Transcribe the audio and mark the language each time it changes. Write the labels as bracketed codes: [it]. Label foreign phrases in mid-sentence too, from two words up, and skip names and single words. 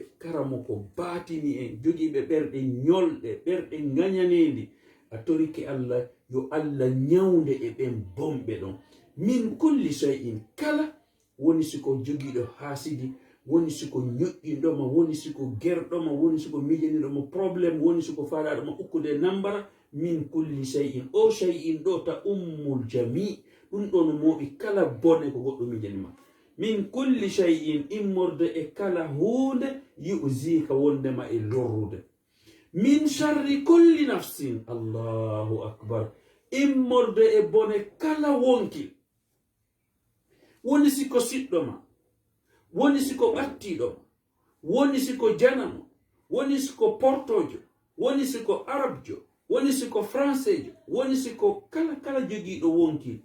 [ff] karamo ko batini en jogiiɓe ɓerɗe ñolɗe ɓerɗe gañanendi a torike Allah yo Allah ñawnde e ɓen bomɓe ɗon [ar] من كل شيء [ff] kala woni siko jogiiɗo haasidi, woni siko ñoƴƴinɗoma, woni siko gerɗoma, woni siko mijaniɗoma probléme, woni siko faalaɗoma ukkude nambara [ar] من كل شيء. [ff] O shay'in ɗo ta ummul jami, ɗum ɗo no mooɓi kala bone ko goɗɗo mijanima. [ar] من كل شيء, [ff] immorde e kala hunde yu'zika wondema e lorrude. [ar] من شر كل نفس، الله أكبر, [ff] immorde e bone kala wonki, woni siko siɗɗoma, woni siko ɓattiɗoma, woni siko janamo, woni siko portojo, woni siko arabjo, woni siko françaijo, woni siko kala jogiiɗo wonki.